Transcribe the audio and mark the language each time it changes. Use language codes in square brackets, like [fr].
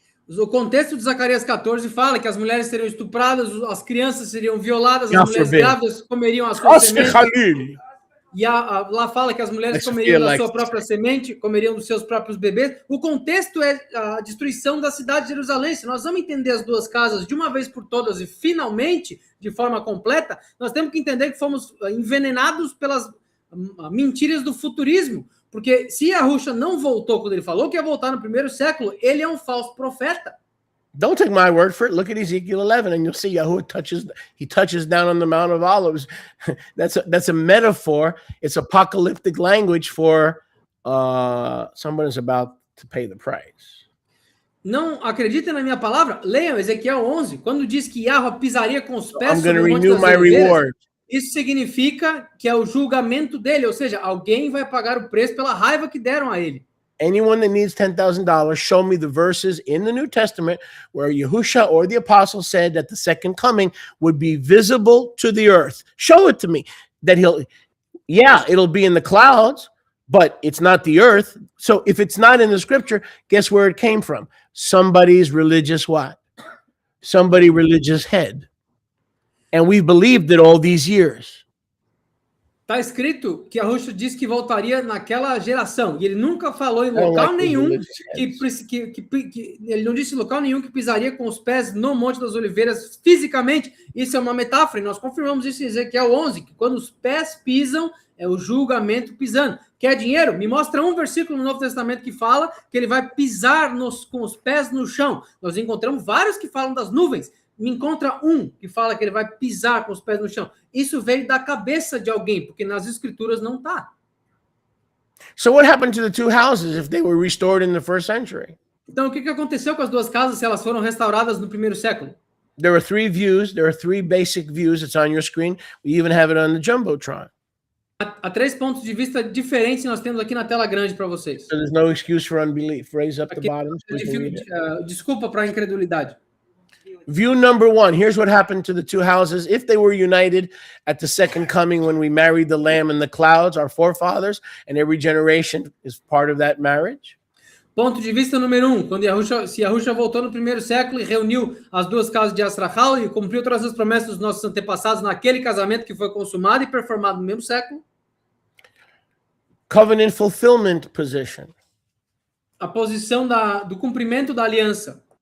[pt] O contexto de Zacarias 14 fala que as mulheres seriam estupradas, as crianças seriam violadas, as mulheres grávidas comeriam as suas sementes. E lá fala que as mulheres comeriam da sua própria semente, comeriam dos seus próprios bebês. O contexto é a destruição da cidade de Jerusalém. Se nós vamos entender as duas casas de uma vez por todas e finalmente, de forma completa, nós temos que entender que fomos envenenados pelas mentiras do futurismo. Porque se Yahusha não voltou quando ele falou que ia voltar no primeiro século, ele é um falso profeta. [en] Don't take my word for it. Look at Ezekiel 11 and you'll see Yahuwah touches down on the Mount of Olives. That's a metaphor. It's apocalyptic language for someone is about to pay the price. [pt] Não acreditem na minha palavra? Leiam Ezequiel 11, quando diz que Yahweh pisaria com os pés [en] I'm going to [pt] sobre o Monte [en] renew [pt] das [en] my [pt] Oliveiras. [en] reward. [pt] Isso significa que é o julgamento dele, ou seja, alguém vai pagar o preço pela raiva que deram a ele. [en] Anyone that needs $10,000, show me the verses in the New Testament where Yahusha or the apostle said that the second coming would be visible to the earth. Show it to me. That it'll be in the clouds, but it's not the earth. So if it's not in the scripture, guess where it came from? Somebody's religious what? Somebody religious head. And we've believed it all these years. [pt] Está escrito que Yahushua disse que voltaria naquela geração, e ele nunca falou em local nenhum ele não disse em local nenhum que pisaria com os pés no Monte das Oliveiras fisicamente. Isso é uma metáfora, e nós confirmamos isso em Ezequiel 11, que quando os pés pisam, é o julgamento pisando. Quer dinheiro? Me mostra um versículo no Novo Testamento que fala que ele vai pisar com os pés no chão. Nós encontramos vários que falam das nuvens. Me encontra um que fala que ele vai pisar com os pés no chão. Isso veio da cabeça de alguém, porque nas escrituras não está. [en] So what happened to the two houses if they were restored in the first century? [pt] Então, o que aconteceu com as duas casas se elas foram restauradas no primeiro século? [en] There are three views. There are three basic views. It's on your screen. We even have it on the Jumbotron. [pt] Há 3 pontos de vista diferentes que nós temos aqui na tela grande para vocês. [en] So there's no excuse for unbelief. Raise up the bottom. [pt] Desculpa para a incredulidade. [en] View number 1. Here's what happened to the two houses if they were united at the second coming when we married the Lamb in the clouds, our forefathers, and every generation is part of that marriage. [pt] Ponto de vista número 1. Quando Yahushua voltou no primeiro século e reuniu as duas casas de Yasrachal e cumpriu todas as promessas dos nossos antepassados naquele casamento que foi consumado e performado no mesmo século. [en] Covenant fulfillment position. [pt] A posição do cumprimento da aliança.